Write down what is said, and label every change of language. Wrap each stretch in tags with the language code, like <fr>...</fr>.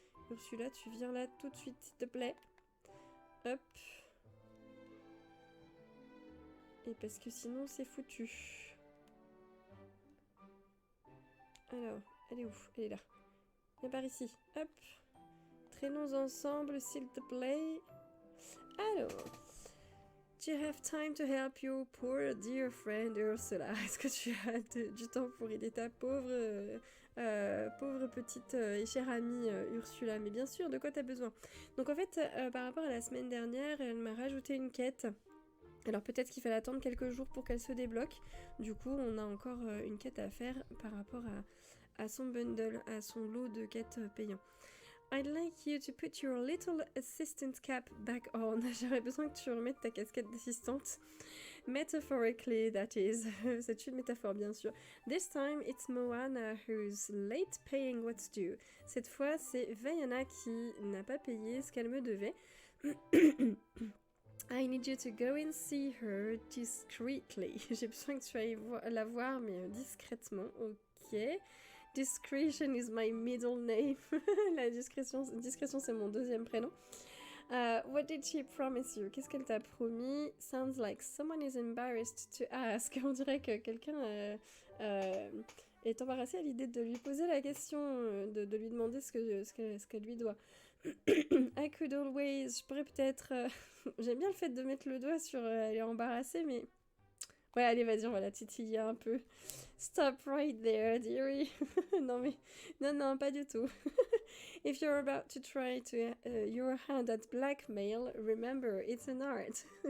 <fr>Ursula, tu viens là tout de suite, s'il te plaît. Hop. Et parce que sinon, c'est foutu. Alors, elle est où? Elle est là. Viens par ici. Hop. Traînons ensemble, s'il te plaît.</fr> <en>Alors, do you have time to help your poor dear friend Ursula?</en> <fr>Est-ce que tu as du temps pour aider ta pauvre petite et chère amie Ursula? Mais bien sûr, de quoi tu as besoin? Donc en fait, par rapport à la semaine dernière, elle m'a rajouté une quête. Alors peut-être qu'il fallait attendre quelques jours pour qu'elle se débloque. Du coup, on a encore une quête à faire par rapport à son bundle, à son lot de quêtes payants.</fr> <en>I'd like you to put your little assistant cap back on.</en> <fr>J'aurais besoin que tu remettes ta casquette d'assistante.</fr> <en>Metaphorically, that is.</en> <fr>C'est une métaphore, bien sûr.</fr> <en>This time, it's Moana who's late paying what's due.</en> <fr>Cette fois, c'est Vaiana qui n'a pas payé ce qu'elle me devait.</fr> <en>I need you to go and see her discreetly.</en> <fr>J'ai besoin que tu ailles la voir, mais discrètement. Ok.</fr> <en>Discretion is my middle name.</en> <fr>La discrétion, c'est mon deuxième prénom.</fr> <en>What did she promise you?</en> <fr>Qu'est-ce qu'elle t'a promis?</fr> <en>Sounds like someone is embarrassed to ask.</en> <fr>On dirait que quelqu'un est embarrassé à l'idée de lui poser la question, de lui demander ce qu'elle lui doit.</fr> <en>I could always...</en> <fr>Je pourrais peut-être... J'aime bien le fait de mettre le doigt sur... elle est embarrassée, mais... Ouais, allez, vas-y, on va la titiller un peu.</fr> <en>Stop right there, dearie.</en> <fr>Non, pas du tout.</fr> <en>If you're about to try to your hand at blackmail, remember, it's an art.</en>